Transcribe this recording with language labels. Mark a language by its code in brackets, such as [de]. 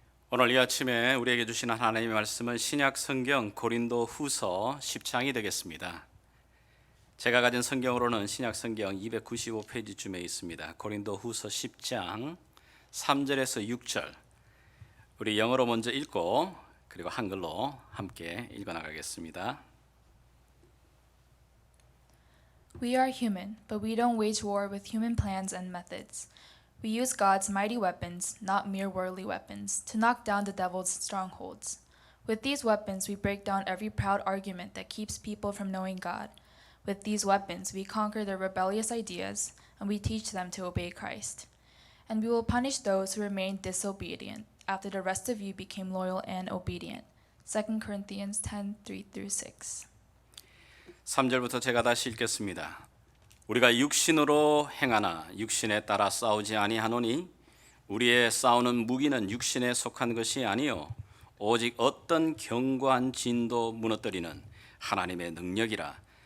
[ko] 오늘 이 아침에 우리에게 주신 하나님의 말씀은 신약 성경 고린도 후서 10장이 되겠습니다. 제가 가진 성경으로는 신약 성경 295페이지쯤에 있습니다. 고린도 후서 10장 3절에서 6절. 우리 영어로 먼저 읽고 그리고 한글로 함께 읽어나가겠습니다. [en] We are human, but we don't wage war with human plans and methods. We use God's mighty weapons, not mere worldly weapons, to knock down the devil's strongholds. With these weapons, we break down every proud argument that keeps people from knowing God. With these weapons, we conquer their rebellious ideas, and we teach them to obey Christ. And we will punish those who remain disobedient, after the rest of you became loyal and obedient. 2 Corinthians 10:3-6. [ko] 3절부터 제가 다시 읽겠습니다. 우리가 육신으로 행하나 육신에 따라 싸우지 아니하노니 우리의 싸우는 무기는 육신에 속한 것이 아니요 오직 어떤 견고한 진도 무너뜨리는 하나님의 능력이라.